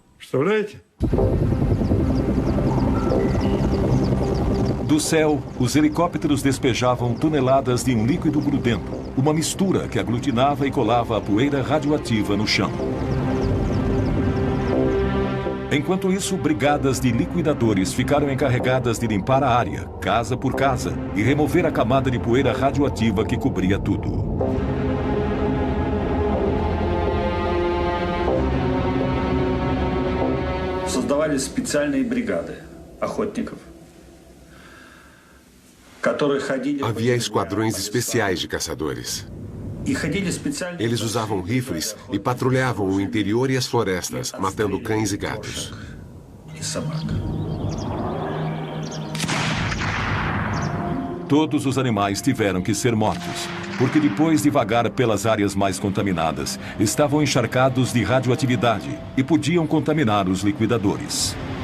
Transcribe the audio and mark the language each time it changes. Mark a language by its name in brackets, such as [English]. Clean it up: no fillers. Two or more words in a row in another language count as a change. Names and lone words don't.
[Portuguese] Do céu, os helicópteros despejavam toneladas de um líquido grudento, uma mistura que aglutinava e colava a poeira radioativa no chão. Enquanto isso, brigadas de liquidadores ficaram encarregadas de limpar a área, casa por casa, e remover a camada de poeira radioativa que cobria tudo. [Russian] Создавали специальные бригады охотников. [Portuguese] Havia esquadrões especiais de caçadores. Eles usavam rifles e patrulhavam o interior e as florestas, matando cães e gatos. Todos os animais tiveram que ser mortos, porque depois de vagar pelas áreas mais contaminadas, estavam encharcados de radioatividade e podiam contaminar os liquidadores.